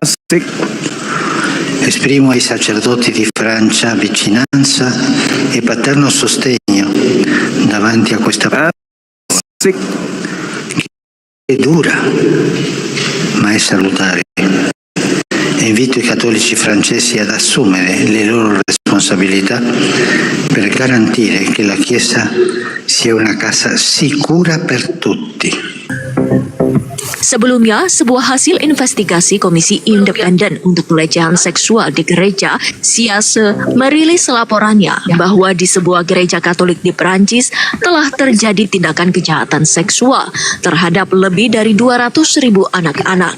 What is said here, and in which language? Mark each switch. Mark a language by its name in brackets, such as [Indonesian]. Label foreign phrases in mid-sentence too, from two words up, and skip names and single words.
[Italian] Esprimo ai sacerdoti di Francia vicinanza e paterno sostegno davanti a questa è dura, ma è salutare. E invito i cattolici francesi ad assumere le loro responsabilità responsabilità per garantire che la Chiesa sia una casa sicura per tutti. [Indonesian] Sebelumnya, sebuah hasil investigasi Komisi Independen untuk Pelecehan Seksual di Gereja SIASE merilis laporannya bahwa di sebuah gereja Katolik di Perancis telah terjadi tindakan kejahatan seksual terhadap lebih dari 200.000 anak-anak.